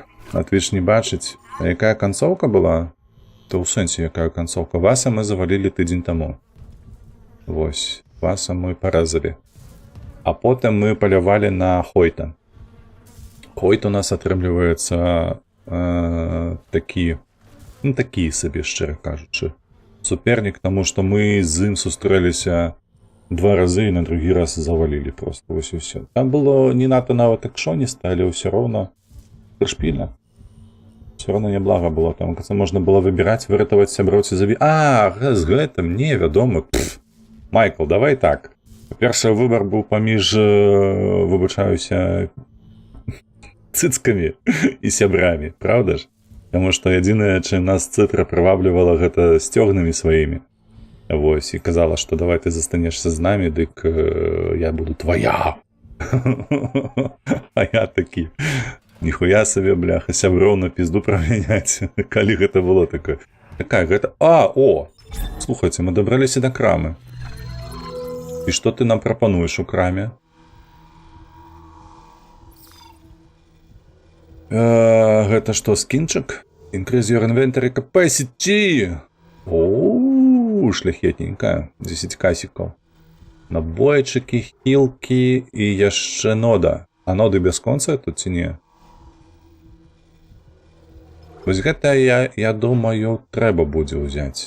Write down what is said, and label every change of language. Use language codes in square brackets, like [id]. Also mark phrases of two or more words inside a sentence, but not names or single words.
[be] А ты ж не бачыць. А якая канцоўка была? То ў сэнсе, якая канцоўка? Васа мы завалілі тыдзень таму. Вось. Васа мы паразалі. А потым мы палявалі на Хойта. Хойт у нас атрымліваецца такі Ну, такі собі, [uk] щиро кажучи. Суперник, тому що ми з ним зустрілися 2 рази і на другий раз завалили просто. Ось і все. Там було не надто навіть екшоністо, але все одно пришпільно. Все одно неблаго було. Там це можна було вибирати, вирятувати сябров ці заві... А, з гэтым, невідомо. Майкл, давай так. По-перше, вибір був поміж, вибачаюся, цицками і сябрами, правда ж? Тому що єдине, чим нас Цитра приваблювала, [be] гэта стёгнамі сваімі. Вось, і казала, што давай ты застанешся з намі, дык я буду твоя. А я такі, ніхуя сабе, бляха, сяброў на пізду прамяняць. Калі гэта было такое? Такая, гэта... А, о! Слухайце, мы дабраліся да крамы. І што ты нам прапануеш у краме? Гэта што, скінчык? [en] Increase your inventory capacity! [be] Оу, шляхетненька. 10 касікаў. Набойчыкі, хілкі і яшчэ нода. А ноды бясконца тут ці не? Вось гэта, я думаю, трэба будзе ўзяць.